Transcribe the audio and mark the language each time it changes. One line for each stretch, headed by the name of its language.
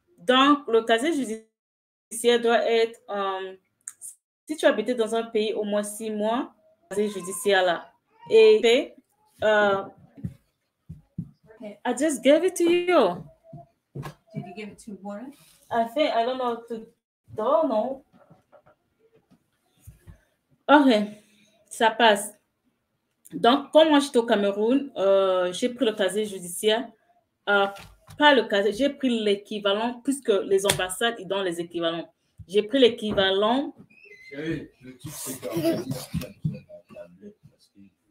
French: Donc, le casier judiciaire doit être, si tu habitais dans un pays au moins 6 mois, casier judiciaire là.
English: Et uh, I just gave it to you. Did you give it to Warren? I think, I don't know, don't know.
French: Ok, ça passe. Donc, comme moi j'étais au Cameroun, j'ai pris le casier judiciaire. Euh, Pas le casier, j'ai pris l'équivalent, puisque les ambassades, ils donnent les équivalents. J'ai pris l'équivalent. Chérie, le truc, c'est qu'en fait, il a besoin de la tablette parce qu'il